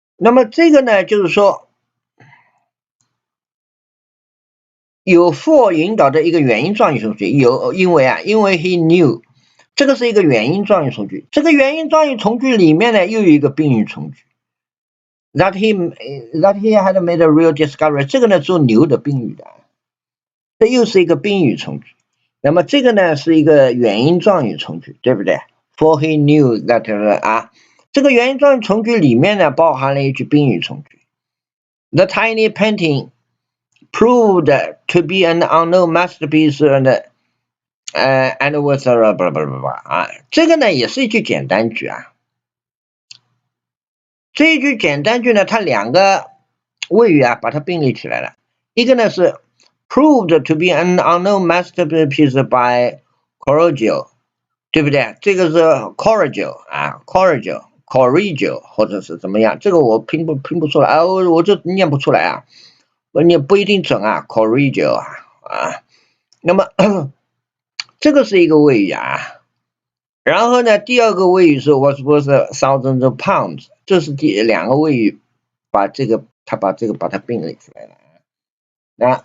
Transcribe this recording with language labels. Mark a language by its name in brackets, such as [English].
[Chinese] 么这个呢，就是说有 for 引导的一个原因状语从句，因为he knew， 这个是一个原因状语从句，这个原因状语从句里面呢又有一个宾语从句 ，that he had made a real discovery， 这个呢做 knew 的宾语的，这又是一个宾语从句。那么这个呢是一个原因状语从句，对不对 ？For he knew that 啊，这个原因状语从句里面呢包含了一句宾语从句。 [English] The tiny painting proved to be an unknown masterpiece and was blah blah blah blah 啊， [Chinese] 这个呢也是一句简单句啊。这一句简单句呢，它两个谓语啊，把它并列起来了。一个呢是 [English] proved to be an unknown masterpiece by Correggio， 对不对？ [Chinese] 这个是 Correggio 啊 ，Correggio 或者是怎么样？这个我拼不出来啊，我就念不出来啊，我念不一定准啊 ，Correggio 啊。那么这个是一个谓语啊。然后呢，第二个谓语是 was thousands of pounds， 这是第两个谓语，把它并列出来了啊。